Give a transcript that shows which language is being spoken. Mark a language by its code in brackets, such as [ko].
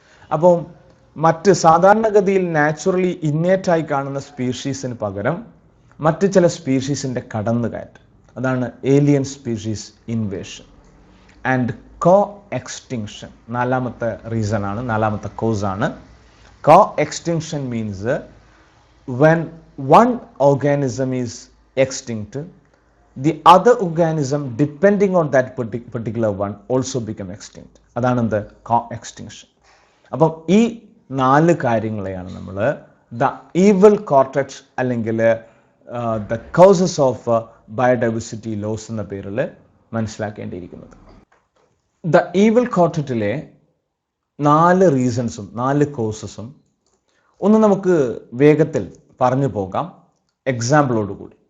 [ml] അപ്പോൾ മറ്റ് സാധാരണഗതിയിൽ നാച്ചുറലി ഇന്നേറ്റായി കാണുന്ന സ്പീഷീസിന് പകരം മറ്റ് ചില സ്പീഷീസിൻ്റെ കടന്നുകയറ്റം, അതാണ് alien species invasion. And co extinction 4ാമത്തെ reason ആണ്, 4ാമത്തെ കോസാണ്. [en] Co extinction means when one organism is extinct, the other organism depending on that particular one also become extinct. [ml] അതാണ് എന്ത്? co-extinction. അപ്പം ഈ 4 കാര്യങ്ങളെയാണ് നമ്മൾ ദ ഈവൽ കോർട്ടക്സ് അല്ലെങ്കിൽ the causes of biodiversity loss എന്ന പേരിൽ മനസ്സിലാക്കേണ്ടിയിരിക്കുന്നത്. The ഈവൽ കോർട്ടറ്റിലെ 4 റീസൺസും 4 കോസസും ഒന്ന് നമുക്ക് വേഗത്തിൽ പറഞ്ഞു പോകാം എക്സാമ്പിളോടുകൂടി.